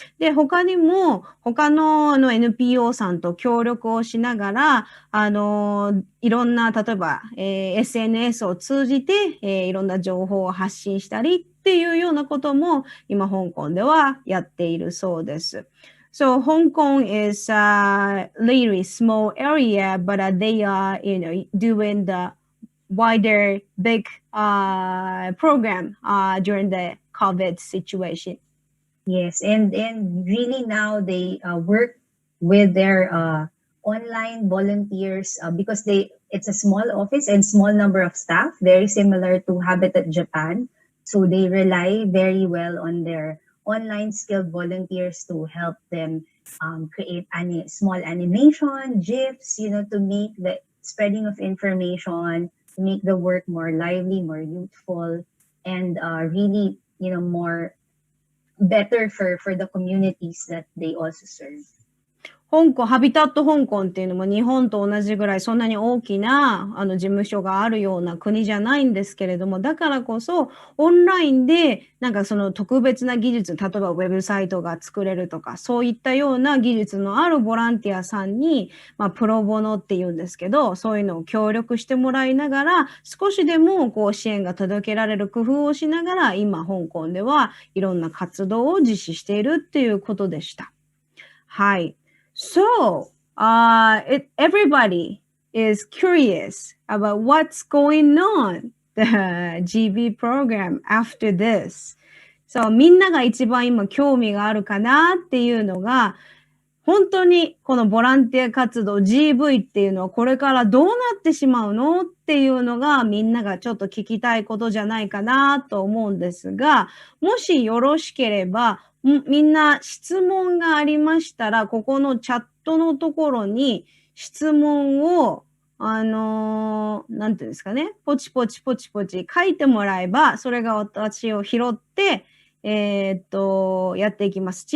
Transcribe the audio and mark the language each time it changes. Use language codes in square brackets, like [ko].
[ja] で、他にも他のNPO さんと協力をしながら、いろんな、例えば、SNS を通じて、いろんな情報を発信したりっていうようなことも今香港ではやっているそうです。 [en] So Hong Kong is a really small area, but they are, doing the wider big program during the COVID situation. Yes, and really now they work with their online volunteers because it's a small office and small number of staff, very similar to Habitat Japan. So they rely very well on their online skilled volunteers to help them create small animation, GIFs, to make the spreading of information, to make the work more lively, more youthful, and really, more better for the communities that they also serve. [ja] 香港、ハビタット香港っていうのも日本と同じぐらいそんなに大きな事務所があるような国じゃないんですけれども、だからこそオンラインでなんかその特別な技術、例えばウェブサイトが作れるとか、そういったような技術のあるボランティアさんに、プロボノって言うんですけど、そういうのを協力してもらいながら、少しでもこう支援が届けられる工夫をしながら、今香港ではいろんな活動を実施しているっていうことでした。はい。 [en] So, everybody is curious about what's going on, the Gv program after this. [ja] So, みんなが一番今興味があるかなっていうのが、本当にこのボランティア活動 GV っていうのはこれからどうなってしまうのっていうのがみんながちょっと聞きたいことじゃないかなと思うんですが、もしよろしければ、みんな質問がありましたら、ここのチャットのところに質問を、なんていうんですかね、ポチポチポチポチ書いてもらえば、それが私を拾って、やっていきます。